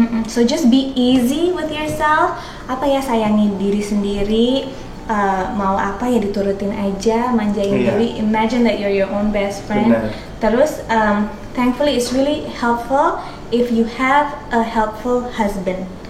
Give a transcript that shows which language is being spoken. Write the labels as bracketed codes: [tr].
[en] so just be easy with yourself. [id] Apa ya, sayangi diri sendiri. Mau apa ya diturutin aja, manjain Iya. diri. [en] Imagine that you're your own best friend. [id] Benar. [en] Terus, thankfully it's really helpful if you have a helpful husband.